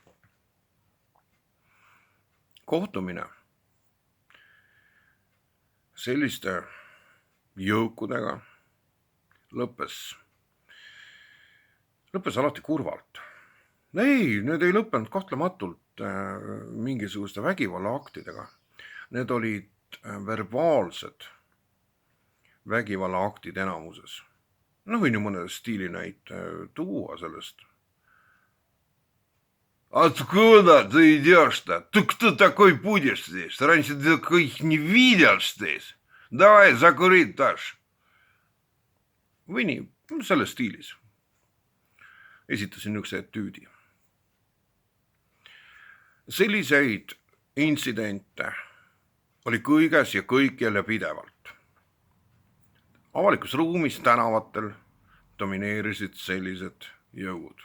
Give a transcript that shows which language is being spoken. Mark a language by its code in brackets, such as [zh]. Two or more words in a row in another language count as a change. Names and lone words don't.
[et] Kohtumine selliste jõukudega lõppes alati kurvalt. Ei, need ei lõppenud kahtlematult mingisuguste vägivallaaktidega. Need olid verbaalsed vägivallaaktid enamuses. Võin ju mõne stiilinäite tuua sellest. [ru] Откуда ты идешь-то? Ты кто такой будешь здесь? Раньше ты таких не видел здесь. Давай, закури, Таш. [et] Või nii, selles stiilis. Esitasin üks etüüdi. Selliseid intsidente oli kõiges ja kõikjal ja pidevalt. Avalikus ruumis tänavatel domineerisid sellised jõud.